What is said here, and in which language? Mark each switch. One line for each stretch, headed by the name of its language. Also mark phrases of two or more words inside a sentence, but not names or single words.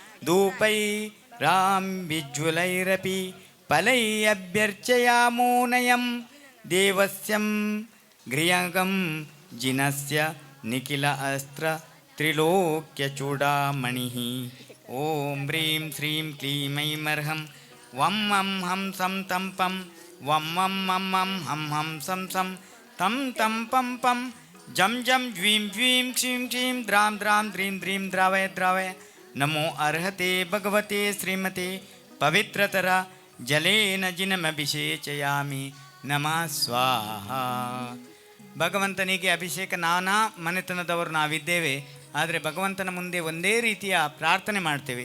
Sanskrit: ಧೂಪೈರಾಂಬಿಜ್ವಲೈರಪಿ ಫಲೈರಭ್ಯರ್ಚಯಾಮೋ ನಯಂ ದೇವಸ್ಯಂ ಗೃಹಗಂ ಜಿನಸ್ಯ ನಿಖಿಲ ಅಸ್ತ್ರ ತ್ರಿಲೋಕ್ಯ ಚೂಡಾಮಣಿಃ ಓಂ ಹ್ರೀಂ ಶ್ರೀಂ ಕ್ಲೀಂ ಐಮರ್ಹಂ ವಂ ಮಂ ಹಂ ಸಂ ತಂ ಪಂ ವಂ ಮಂ ಮಂ ಮಂ ಹಂ ಹಂ ಸಂ ಸಂ ತಂ ತಂ ಪಂ ಪಂ ಜಂ ಜಂ ಜ್ವೀಂ ಜ್ವೀಂ ಕ್ಷೀಂ ಕ್ಷೀಂ ದ್ರಾಂ ದ್ರಾಂ ದ್ರೀಂ ದ್ರೀಂ ದ್ರಾವಯ ದ್ರಾವಯ ನಮೋ ಅರ್ಹತೆ ಭಗವತೆ ಶ್ರೀಮತೆ ಪವಿತ್ರತರ ಜಲೇನ ಜಿನಮಭಿಷೇಚಯಾಮಿ ನಮಃ ಸ್ವಾಹ.
Kannada: ಭಗವಂತನಿಗೆ ಅಭಿಷೇಕ ನಾನಾ ಮನೆತನದವರು ನಾವಿದ್ದೇವೆ, ಆದರೆ ಭಗವಂತನ ಮುಂದೆ ಒಂದೇ ರೀತಿಯ ಪ್ರಾರ್ಥನೆ ಮಾಡ್ತೇವೆ.